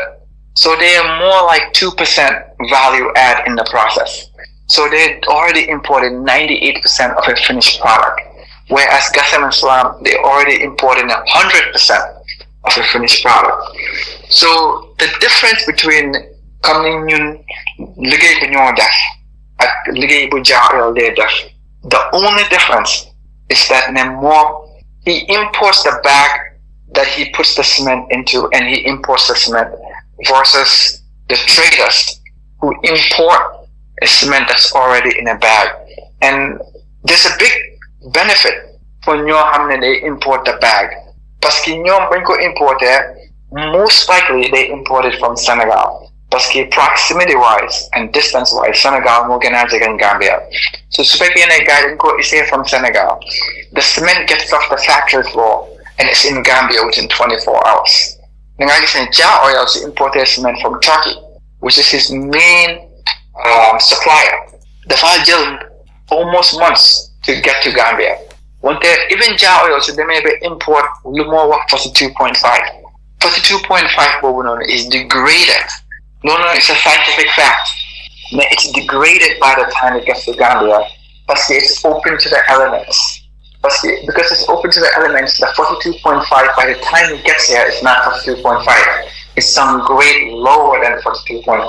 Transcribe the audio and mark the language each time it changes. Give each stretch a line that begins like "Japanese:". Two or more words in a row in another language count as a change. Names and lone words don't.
English: So they are more like 2% value add in the process. So they already imported 98% of a finished product. Whereas Gasam and Salam, they already imported 100% of a finished product. So the difference between coming in
Wolof: ligay bu ñoo def ak ligay bu Jar Oil
English: they def, the only difference is that he imports the bag that he puts the cement into, and he imports the cement, versus the traders who import a cement that's already in a bag. And there's a big benefit for
Wolof: ñoo xam ne
English: they import the bag,
French: parce que
Wolof: ñoom bañ ko importer,
English: most likely they import it from Senegal,
French: parce que
English: proximity wise and distance wise
Wolof: Senegal moo gën a jege Gambia.
English: So
Wolof: su fekkee ne gars dañ ko
English: issue from Senegal, the cement gets off the factory floor and it's in Gambia within 24 hours.
Wolof: Da nga gis ne
English: Jar Oil is importer cement from Turkey, which is his main supplier.
Wolof: Dafa jël
English: almost months to get to Gambia. Even Jar Oil, so they may import more work 42.5. 42.5
Wolof: boobu noonu
English: is degraded. No, it's a scientific fact. It's degraded by the time it gets to Gambia, because it's open to the elements. Because it's open to the elements, the 42.5 by the time it gets here, it's not 42.5. It's some grade lower than 42.5.